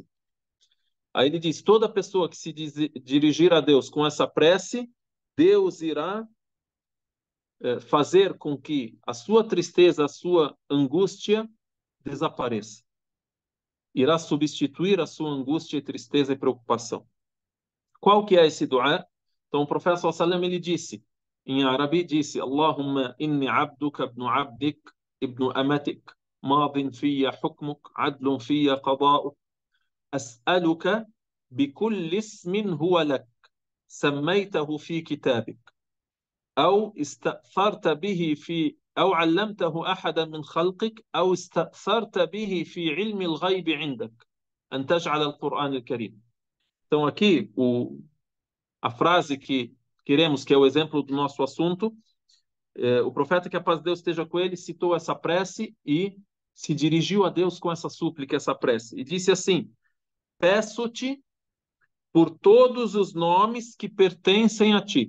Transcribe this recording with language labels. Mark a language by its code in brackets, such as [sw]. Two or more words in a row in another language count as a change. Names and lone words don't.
[pt] Aí ele diz, toda pessoa que se dirigir a Deus com essa prece, Deus irá fazer com que a sua tristeza, a sua angústia desapareça. Irá substituir a sua angústia, tristeza e preocupação. Qual que é esse duá? Então o profeta [ar] صلى الله عليه وسلم, [pt] ele disse, em árabe, disse: [ar] اللهم إني عبدك ابن عبدك ابن أمتك ماض في حكمك عدل في قضاؤك أسألك بكل اسم هو لك سميته في كتابك أو استأثرت به في أو علمته أحدا من خلقك أو استأثرت به في علم الغيب عندك أن تجعل القرآن الكريم. [pt] Então aqui a frase que queremos, que é o exemplo do nosso assunto, o profeta, que a paz de Deus esteja com ele, citou essa prece e se dirigiu a Deus com essa súplica, essa prece, e disse assim: peço-te por todos os nomes que pertencem a ti.